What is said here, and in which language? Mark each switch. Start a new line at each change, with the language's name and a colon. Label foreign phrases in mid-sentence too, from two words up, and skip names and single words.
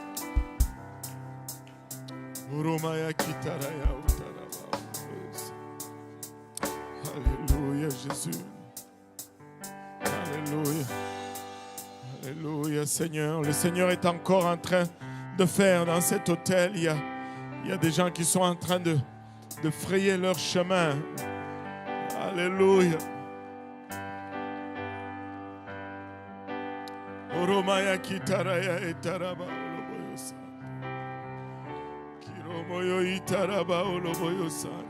French: Alléluia Jésus. Alléluia. Alléluia Seigneur. Le Seigneur est encore en train de faire dans cet hôtel. Il y a des gens qui sont en train de de frayer leur chemin. Alléluia. Oromaya kitaraya etaraba oloboyosa. Kiromoyo itaraba oloboyosa.